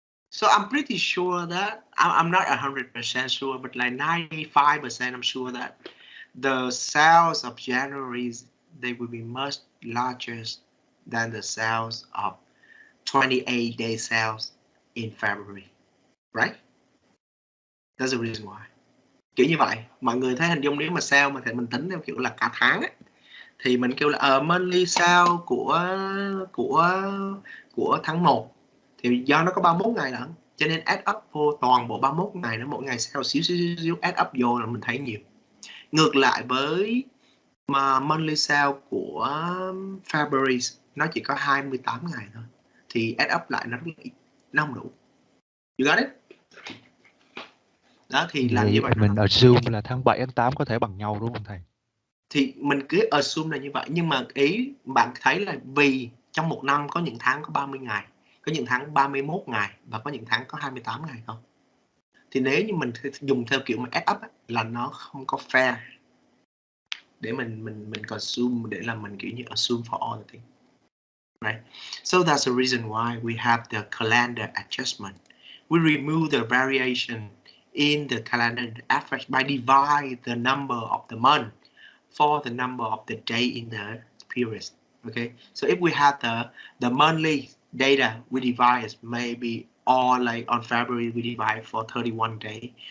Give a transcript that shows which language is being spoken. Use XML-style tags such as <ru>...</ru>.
<en>So I'm pretty sure that, I'm not 100% sure, but like 95% I'm sure that the sales of January, they will be much larger than the sales of 28-day sales in February, right? That's the reason why.</en> <vi>Kiểu như vậy, mọi người thấy hình dung nếu mà sale mà thì mình tính theo kiểu là cả tháng ấy, thì mình kêu là monthly sale của tháng 1 thì do nó có 31 ngày lận, cho nên add up vô toàn bộ 31 ngày nó mỗi ngày sale xíu add up vô là mình thấy nhiều. Ngược lại với mà monthly sale của February nó chỉ có 28 ngày thôi, thì add up lại nó rất là ít, nó không đủ.</vi> <en>You got it?</en> <vi>Đó thì làm như vậy. Mình assume là tháng 7, tháng 8 có thể bằng nhau đúng không thầy? Thì mình cứ assume là như vậy, nhưng mà ý bạn thấy là vì trong một năm có những tháng có 30 ngày, có những tháng 31 ngày và có những tháng có 28 ngày không? Thì nếu như mình dùng theo kiểu mà add up ấy, là nó không có fair để mình consume, để là mình kiểu như assume</vi> <en>for all the things.</en> <vi>Right?</vi> <en>So that's the reason why we have the calendar adjustment. We remove the variation in the calendar average by divide the number of the month for the number of the day in the period. Okay, so if we have the monthly data, we divide maybe all like on February we divide for 31 days.</en>